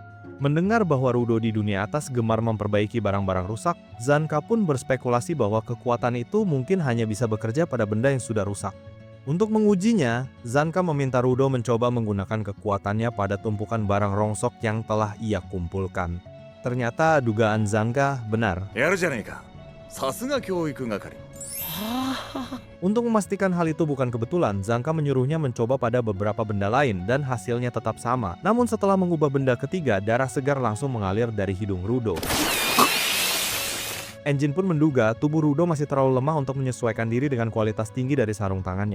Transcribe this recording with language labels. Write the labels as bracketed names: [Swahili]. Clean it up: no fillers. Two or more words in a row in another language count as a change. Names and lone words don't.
[Indonesian] Mendengar bahwa Rudo di dunia atas gemar memperbaiki barang-barang rusak, Zanka pun berspekulasi bahwa kekuatan itu mungkin hanya bisa bekerja pada benda yang sudah rusak. Untuk mengujinya, Zanka meminta Rudo mencoba menggunakan kekuatannya pada tumpukan barang rongsok yang telah ia kumpulkan. Ternyata dugaan Zanka benar. [Japanese] やるじゃねえか。さすが教育係。 [Indonesian] Untuk memastikan hal itu bukan kebetulan, Zanka menyuruhnya mencoba pada beberapa benda lain dan hasilnya tetap sama. Namun setelah mengubah benda ketiga, darah segar langsung mengalir dari hidung Rudo. Engine pun menduga tubuh Rudo masih terlalu lemah untuk menyesuaikan diri dengan kualitas tinggi dari sarung tangannya.